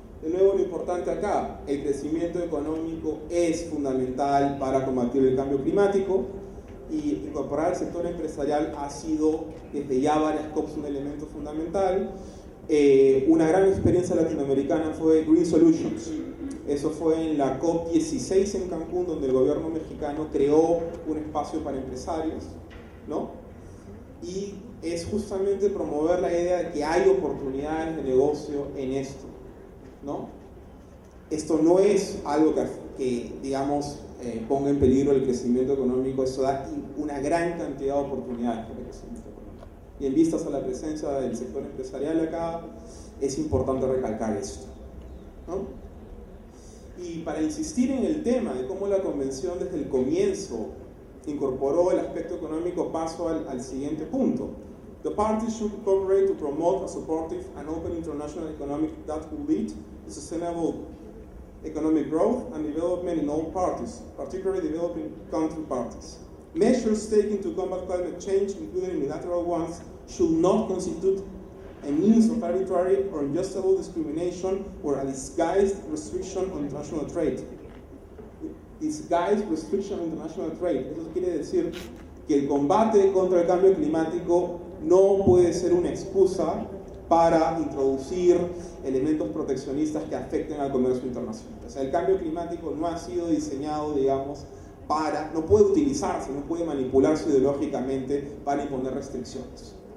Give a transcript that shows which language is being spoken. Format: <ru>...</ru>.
<es>De nuevo, lo importante acá, el crecimiento económico es fundamental para combatir el cambio climático, y incorporar el sector empresarial ha sido desde ya varias COPs un elemento fundamental. Una gran experiencia latinoamericana fue Green Solutions. Eso fue en la COP16 en Cancún, donde el gobierno mexicano creó un espacio para empresarios, ¿no? Y es justamente promover la idea de que hay oportunidades de negocio en esto, ¿no? Esto no es algo que digamos, ponga en peligro el crecimiento económico, eso da una gran cantidad de oportunidades para el crecimiento económico. Y en vistas a la presencia del sector empresarial acá, es importante recalcar esto, ¿no? Y para insistir en el tema de cómo la Convención desde el comienzo incorporó el aspecto económico, paso al siguiente punto.</es> <en>The parties should cooperate to promote a supportive and open international economic that will lead to sustainable economic growth and development in all parties, particularly developing country parties. Measures taken to combat climate change, including unilateral ones, should not constitute a means of arbitrary or unjustifiable discrimination or a disguised restriction on international trade. Disguised restriction on international trade.</en> <es>Eso quiere decir que el combate contra el cambio climático no puede ser una excusa para introducir elementos proteccionistas que afecten al comercio internacional. O sea, el cambio climático no ha sido diseñado, digamos, no puede utilizarse, no puede manipularse ideológicamente para imponer restricciones.</es>